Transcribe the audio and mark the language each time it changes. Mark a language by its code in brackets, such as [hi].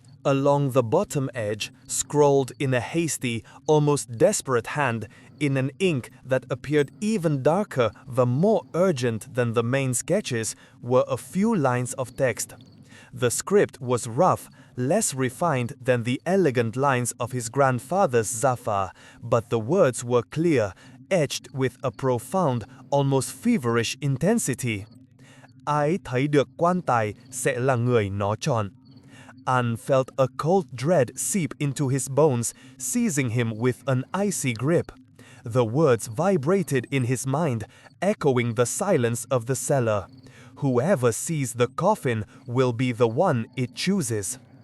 [en] Along the bottom edge, scrawled in a hasty, almost desperate hand, in an ink that appeared even darker, the more urgent than the main sketches, were a few lines of text. The script was rough, less refined than the elegant lines of his grandfather's Zafar, but the words were clear, etched with a profound, almost feverish intensity. [vi] Ai thấy được quan tài sẽ là người nó chọn. [en] An felt a cold dread seep into his bones, seizing him with an icy grip. The words vibrated in his mind, echoing the silence of the cellar. Whoever sees the coffin will be the one it chooses.